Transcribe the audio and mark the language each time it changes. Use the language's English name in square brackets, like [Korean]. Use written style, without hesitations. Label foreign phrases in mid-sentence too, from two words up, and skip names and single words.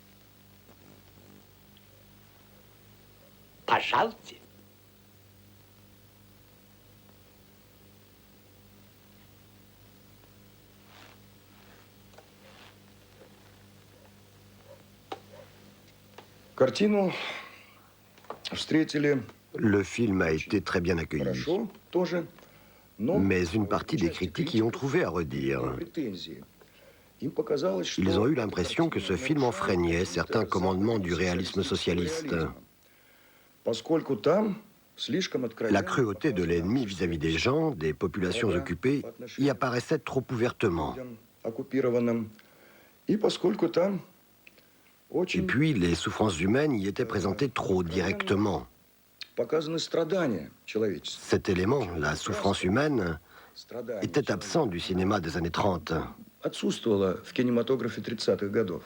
[Russian] Пожалуйте. Картину встретили [French] Le film a été très bien accueilli, [Russian] хорошо тоже, но [French] mais une partie des critiques y ont trouvé à redire. [Russian] претензии. Им показалось, что [French] Ils ont eu l'impression que ce film enfreignait certains commandements du réalisme socialiste. [Russian] поскольку там слишком откровенно [French] La cruauté de l'ennemi vis-à-vis des gens, des populations occupées, y apparaissait trop ouvertement. [Russian] оккупированным, и поскольку там [French] Et [Russian] очень [French] puis, les souffrances humaines y étaient présentées trop directement. [Russian] показаны страдания человеческие. [French] Cet élément, la souffrance humaine, était absent du cinéma des années 30. [Russian] Отсутствовало в кинематографе 30-х годов.